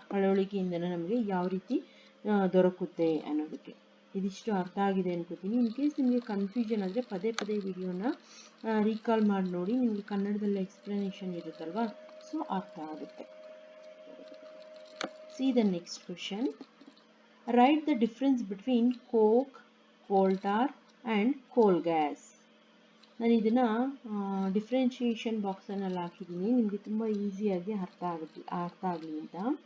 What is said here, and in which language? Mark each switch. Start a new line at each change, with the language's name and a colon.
Kannada: ಪಳೆಯುಳಿಕೆ ಇಂಧನ ನಮಗೆ ಯಾವ ರೀತಿ ದೊರಕುತ್ತೆ ಅನ್ನೋದಕ್ಕೆ ಇದಿಷ್ಟು ಅರ್ಥ ಆಗಿದೆ ಅನ್ಕೋತೀನಿ.
English: in case
Kannada: ನಿಮಗೆ ಕನ್ಫ್ಯೂಷನ್ ಆದರೆ ಪದೇ ಪದೇ ವಿಡಿಯೋನ ರೀಕಾಲ್ ಮಾಡಿ ನೋಡಿ, ನಿಮಗೆ ಕನ್ನಡದಲ್ಲಿ ಎಕ್ಸ್ಪ್ಲನೇಷನ್ ಇರುತ್ತಲ್ವಾ, ಸೊ ಅರ್ಥ ಆಗುತ್ತೆ.
English: See the next question. Write the difference between coke, coal tar and coal gas.
Kannada: ನಾನು ಇದನ್ನು ಡಿಫ್ರೆನ್ಷಿಯೇಷನ್ ಬಾಕ್ಸನ್ನಲ್ಲಿ ಹಾಕಿದ್ದೀನಿ, ನಿಮಗೆ ತುಂಬ ಈಸಿಯಾಗಿ ಅರ್ಥ ಆಗಲಿ ಅಂತ.